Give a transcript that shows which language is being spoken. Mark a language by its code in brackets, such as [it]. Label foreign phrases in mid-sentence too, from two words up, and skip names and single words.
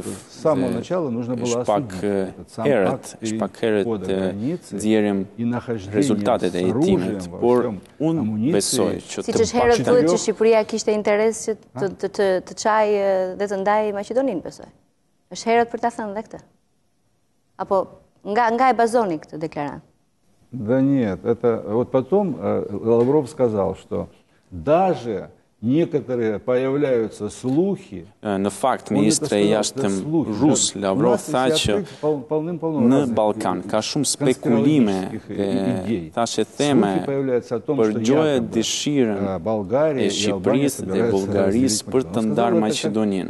[sq] Është pak herët nxjerrim rezultatet e hetimit, por unë besoj që të thuhet që Shqipëria kishte interes që të çajë dhe të ndajë Maqedoninë, besoj. Është herët për ta thënë dhe këtë? Apo nga e bazoni këtë deklaratë? [ru] Да нет, это вот потом Лавров сказал, что даже некоторые появляются слухи. [sq] Në fakt, ministre i jashtëm rus Lavrov tha që në Ballkan ka shumë spekulime dhe thashë theme përgjohë dëshirën e Shqipërisë dhe Bullgarisë për të ndarë Maqedoninë.